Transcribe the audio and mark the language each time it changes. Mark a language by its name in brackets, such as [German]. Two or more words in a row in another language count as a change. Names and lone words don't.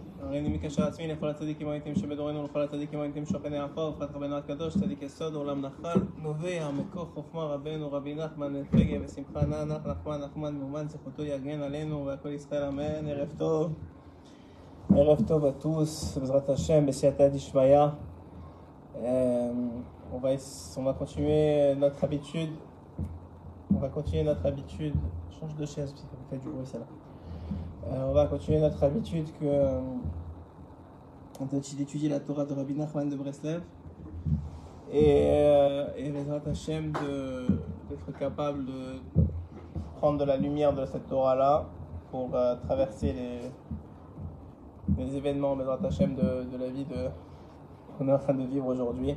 [Hebrew] הריני מקשר עצמי לכל הצדיקים האמיתיים שבדורנו ולכל הצדיקים האמיתיים שוכני עפר ופרט רבנו הקדוש צדיק יסוד עולם נחל נובע מכוח חוכמה רבנו רבי נחמן בן פגה ושמחה נח נחמן נחמן מאומן זכותו יגן עלינו והכל ישראל אמן. ערב טוב [French] à tous, [Hebrew] בעזרת השם, בסייעתא דשמיא. [French] On va continuer notre habitude. Change de chaise parce que ça fait du bruit celle-là. On va continuer notre habitude d'étudier la Torah de Rabbi Nachman de Breslev et [Hebrew] בעזרת השם [French] d'être capable de prendre de la lumière de cette Torah-là pour traverser les événements [Hebrew] בעזרת השם [French] de la vie qu'on est en train de vivre aujourd'hui.